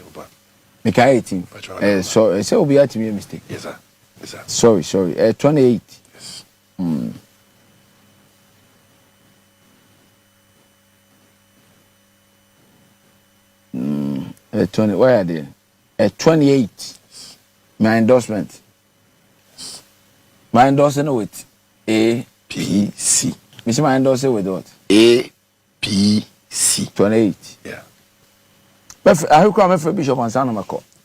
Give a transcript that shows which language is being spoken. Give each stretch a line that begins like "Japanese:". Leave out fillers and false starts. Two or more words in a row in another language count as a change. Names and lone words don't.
English: Make 18. So, I say, will be at me a mistake. Yes, sir. Sorry. 28. Yes. 20. Where are they? 28. My endorsement. My endorsement with APC. Mr. My endorsement with what? APC. 28. Yeah. But I come for Bishop and San Marco.